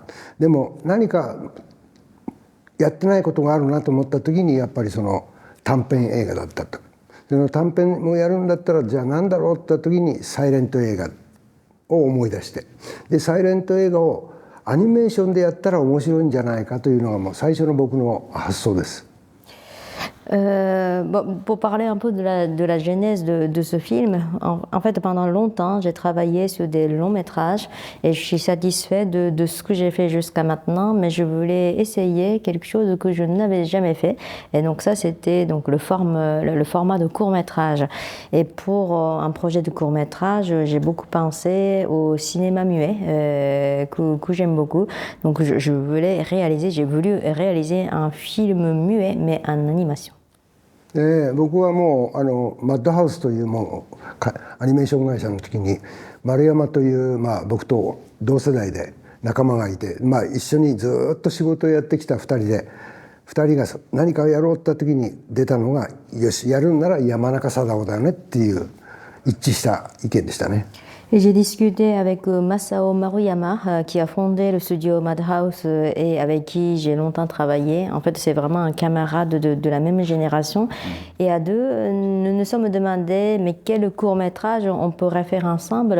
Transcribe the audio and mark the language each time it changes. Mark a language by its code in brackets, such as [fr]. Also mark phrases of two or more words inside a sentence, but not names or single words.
[ja] でも何かやってないことがあるなと思った時にやっぱりその短編映画だったと。その短編をやるんだったらじゃあ何だろうって言った時にサイレント映画を思い出して、でサイレント映画をアニメーションでやったら面白いんじゃないかというのがもう最初の僕の発想です。 [fr] Pour parler un peu de la genèse de ce film, en fait pendant longtemps j'ai travaillé sur des longs métrages et je suis satisfait de ce que j'ai fait jusqu'à maintenant, mais je voulais essayer quelque chose que je n'avais jamais fait, et donc ça c'était donc le format de court métrage. Et pour un projet de court métrage, j'ai beaucoup pensé au cinéma muet que j'aime beaucoup, donc j'ai voulu réaliser un film muet mais en animation. [ja] 僕はもうマッドハウスというもうアニメーション会社の時に丸山という、僕と同世代で仲間がいて、一緒にずっと仕事をやってきた2人で、2人が何かをやろうって時に出たのが、よしやるんなら山中貞夫だよねっていう一致した意見でしたね。 [fr] Et j'ai discuté avec Masao Maruyama, qui a fondé le studio Madhouse et avec qui j'ai longtemps travaillé. En fait, c'est vraiment un camarade de la même génération. Et à deux, nous nous sommes demandé mais quel court-métrage on pourrait faire ensemble.